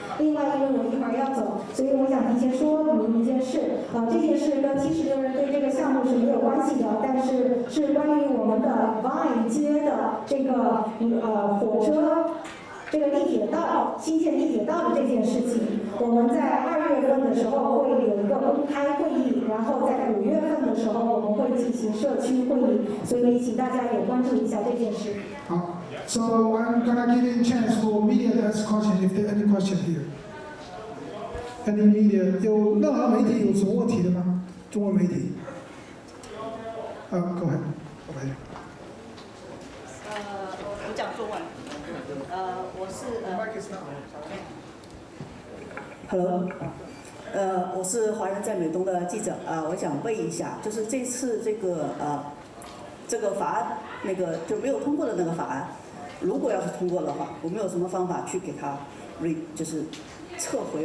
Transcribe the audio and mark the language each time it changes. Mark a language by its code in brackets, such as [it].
[zh] 另外，因为我一会儿要走，所以我想提前说明一件事，这件事跟76人对这个项目是没有关系的，但是是关于我们的 Vine 街的这个火车这个地铁道新建地铁道的这件事情，我们在2月份的时候会有一个公开会议，然后在5月份的时候我们会进行社区会议，所以请大家也关注一下这件事。 [en] 好 ，So I'm gonna give you a chance for media to ask question if there any question here. Any media [zh] 有任何媒体有什么问题的吗？中文媒体。 [en] Go ahead. [zh] 我讲中文。我是 Hello， 我是华人在美东的记者我想问一下，就是这次这个法案就没有通过的那个法案，如果要是通过的话，我们有什么方法去给它就是撤回？